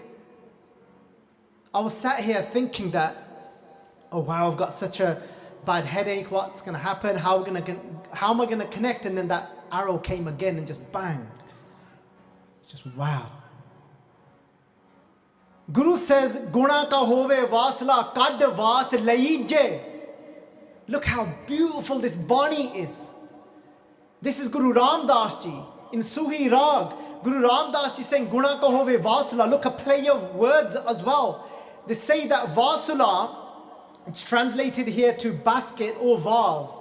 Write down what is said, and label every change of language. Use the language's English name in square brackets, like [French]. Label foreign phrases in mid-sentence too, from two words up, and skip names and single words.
[English] I was sat here thinking that, oh wow, I've got such a bad headache, what's going to happen, how am I going to connect? And then that arrow came again and just bang. Just wow. Guru says, [Punjabi] ਗੁਣਾ ਕਾ ਹੋਵੈ ਵਾਸੁਲਾ ਕਢਿ ਵਾਸੁ ਲਈਜੈ. [English] Look how beautiful this Bani is. This is Guru Ramdas ji in Suhi Rag. Guru Ramdas ji saying, [Punjabi] ਗੁਣਾ ਕਾ ਹੋਵੈ ਵਾਸੁਲਾ. [English] Look, a play of words as well. They say that vasula, it's translated here to basket or vase.